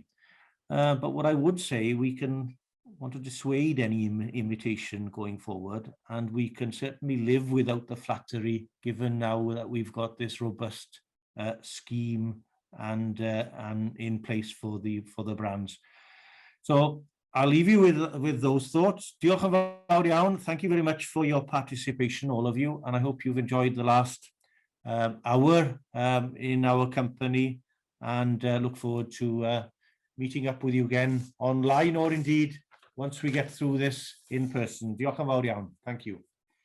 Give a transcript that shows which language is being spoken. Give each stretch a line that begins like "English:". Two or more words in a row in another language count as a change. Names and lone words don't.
English: But what I would say, we can want to dissuade any imitation going forward, and we can certainly live without the flattery, given now that we've got this robust scheme and in place for the brands. So I'll leave you with those thoughts.
Welsh: Diolch yn fawr iawn.
English: Thank you very much for your participation, all of you, and I hope you've enjoyed the last hour in our company, and look forward to meeting up with you again online, or indeed once we get through this in person.
Welsh: Diolch yn fawr iawn.
English: Thank you.